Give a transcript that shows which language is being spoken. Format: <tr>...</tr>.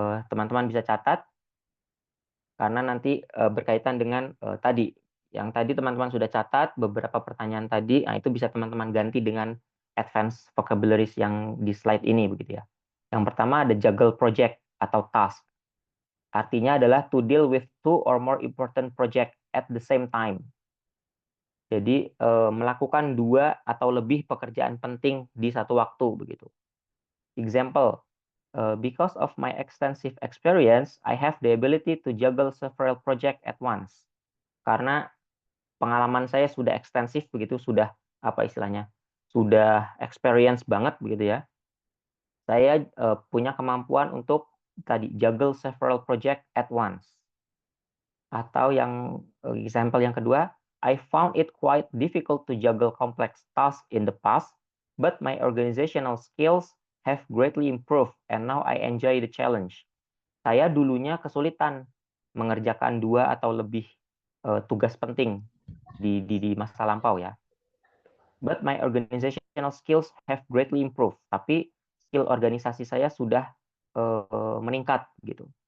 <id>Teman-teman bisa catat karena nanti berkaitan dengan yang tadi teman-teman sudah catat beberapa pertanyaan tadi, nah itu bisa teman-teman ganti dengan advanced vocabularies yang di slide ini begitu ya. Yang pertama ada juggle project atau task. Artinya adalah</id> <en>to deal with 2 or more important project at the same time.</en> <id>Jadi melakukan 2 atau lebih pekerjaan penting di satu waktu begitu.</id> <en>Example, because of my extensive experience, I have the ability to juggle several projects at once.</en> <id>Karena pengalaman saya sudah ekstensif begitu, sudah sudah experience banget begitu ya. Saya punya kemampuan untuk</id> <en>juggle several projects at once.</en> <id>Atau yang example yang kedua,</id> <en>I found it quite difficult to juggle complex tasks in the past, but my organizational skills have greatly improved and now I enjoy the challenge.</en> <id>Saya dulunya kesulitan mengerjakan 2 atau lebih tugas penting di masa lampau ya.</id> <en>But my organizational skills have greatly improved.</en> <id>Tapi skill organisasi saya sudah meningkat gitu.</id>